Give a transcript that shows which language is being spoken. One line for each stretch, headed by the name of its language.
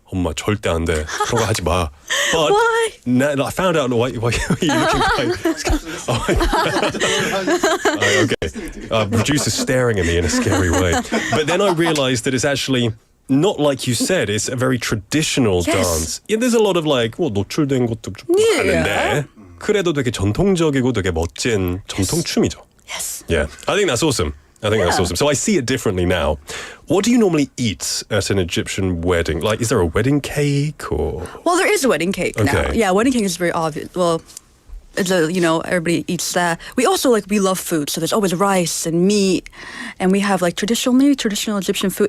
Korean: 엄마 절대 안 돼. 그런 거 하지 마.
English: But Why? Now, I found out why you're looking like. Okay. Producer's staring at me in a scary way. But then I realized that it's actually not like you said. It's a very traditional dance. Yeah, there's a lot of like,
Korean: 노출된 것도 좀 하는데 그래도 되게 전통적이고 되게 멋진 전통춤이죠.
English: Yes. Yeah, I think that's awesome. I think that's awesome. So I see it differently now. What do you normally eat at an Egyptian wedding? Like, is there a wedding cake or? Well, there is a wedding cake now. Okay. Yeah, wedding cake is very obvious. Well, it's everybody eats that. We also we love food, so there's always rice and meat, and we have traditional Egyptian food.